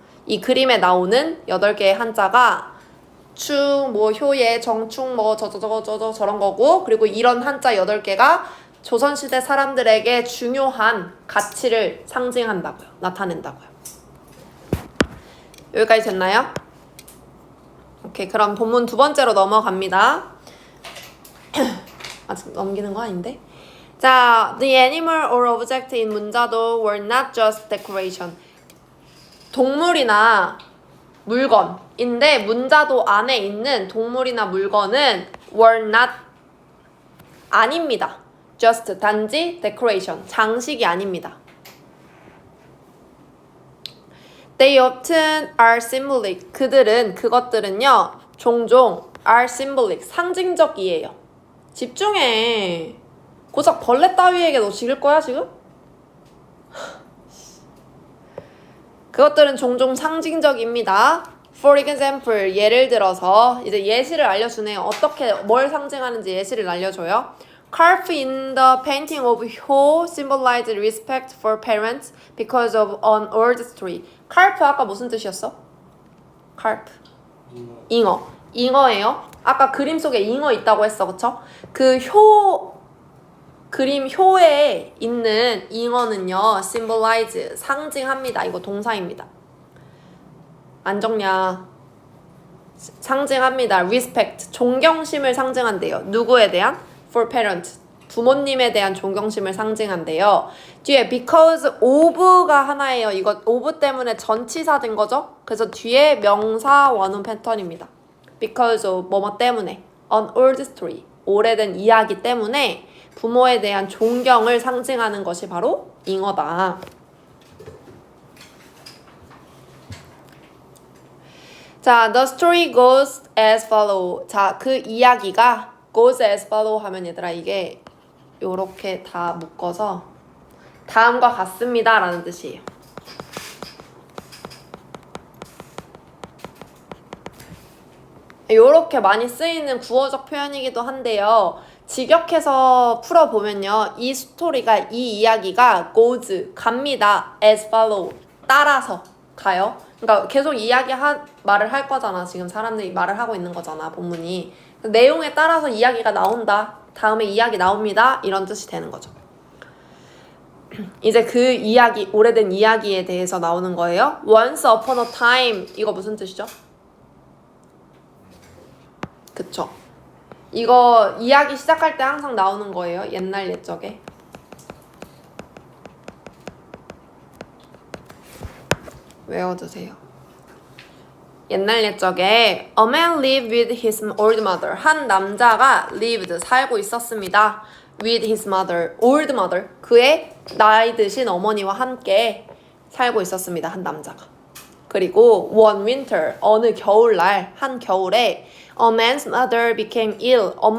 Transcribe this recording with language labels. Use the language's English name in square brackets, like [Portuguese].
[Korean] 이 그림에 나오는 8개의 한자가 충, 뭐 효예, 정충, 뭐 저저저저저 저런 거고 그리고 이런 한자 8개가 조선시대 사람들에게 중요한 가치를 상징한다고요. 나타낸다고요. 여기까지 됐나요? 오케이, 그럼 본문 두 번째로 넘어갑니다. 아직 넘기는 거 아닌데? [English] 자, the animal or object in 문자도 were not just decoration. [Korean] 동물이나 물건인데 문자도 안에 있는 동물이나 물건은 [English] were not [Korean] 아닙니다. just 단지 decoration 장식이 아닙니다. [English] They often are symbolic. [Korean] 그것들은요 종종 [English] are symbolic [Korean] 상징적이에요. 집중해. 고작 벌레 따위에게 너 지를 거야 지금? 그것들은 종종 상징적입니다. [English] For example [Korean] 예를 들어서 이제 예시를 알려주네요. 어떻게 뭘 상징하는지 예시를 알려줘요. [English] Carp in the painting of Ho symbolized respect for parents because of an old story. [Korean] Carp 아까 무슨 뜻이었어? Carp. 잉어. 잉어예요. 아까 그림 속에 잉어 있다고 했어, 그쵸? 그 그림 효에 있는 잉어는요, symbolize 상징합니다. 이거 동사입니다. 안 적냐? 상징합니다. respect 존경심을 상징한대요. 누구에 대한? [English] for parents [Korean] 부모님에 대한 존경심을 상징한대요. 뒤에 [English] because of [Korean] 가 하나예요. 이거 of 때문에 전치사 된 거죠. 그래서 뒤에 명사 원음 패턴입니다. [English] because of [Korean] 뭐뭐 때문에 [English] an old story [Korean] 오래된 이야기 때문에 부모에 대한 존경을 상징하는 것이 바로 잉어다. [English] 자, the story goes as follow. [Korean] 자, 그 이야기가 [English] goes as follow [Korean] 하면 얘들아 이게 요렇게 다 묶어서 다음과 같습니다 라는 뜻이에요. 요렇게 많이 쓰이는 구어적 표현이기도 한데요. 직역해서 풀어보면요. 이 스토리가, 이 이야기가 goes, 갑니다. [English] as follow, [Korean] 따라서 가요. 그러니까 계속 말을 할 거잖아. 지금 사람들이 말을 하고 있는 거잖아, 본문이. 내용에 따라서 이야기가 나온다. 다음에 이야기 나옵니다. 이런 뜻이 되는 거죠. 이제 그 이야기, 오래된 이야기에 대해서 나오는 거예요. [English] Once upon a time, [Korean] 이거 무슨 뜻이죠? 그쵸? 이거 이야기 시작할 때 항상 나오는 거예요. 옛날 옛적에. 외워두세요. 옛날 옛적에 [English] A man lived with his old mother. [Korean] 한 남자가 lived, 살고 있었습니다. [English] With his mother, old mother. [Korean] 그의 나이 드신 어머니와 함께 살고 있었습니다. 한 남자가. 그리고 [English] one winter, [Korean] 어느 겨울날, 한 겨울에 [English] A man's mother became ill.